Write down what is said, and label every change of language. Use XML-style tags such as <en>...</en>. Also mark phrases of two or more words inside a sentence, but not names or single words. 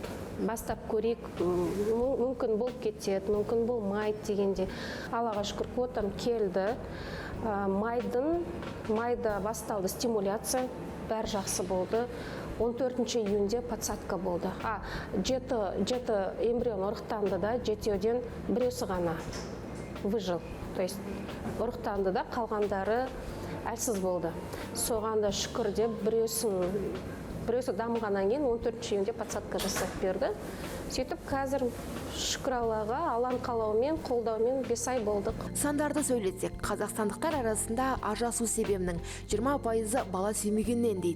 <kk>Бастап көрейік, мүмкін болып кетеді, мүмкін болмайды дегенде. Аллаға шүкір, квотам келді. Майда басталды стимуляция, бәрі жақсы болды. 14 июньде подсадка болды. 7 эмбрион ұрықтанды да, 7-ден біреусі ғана выжил.</kk> <ru>То есть</ru> <kk>ұрықтанды да, қалғандары әлсіз болды. Соғанда шүкір деп біреусі дамығаннан кейін 14 июньде подсадка жасап берді. Сөйтіп қазір шүкір Аллаға, Алланың қалауымен, қолдауымен 5 ай болдық. Сандарды сөйлетсек, қазақстандықтар арасында ажырасу себебінің 20% бала сүймегеннен дейді.</kk>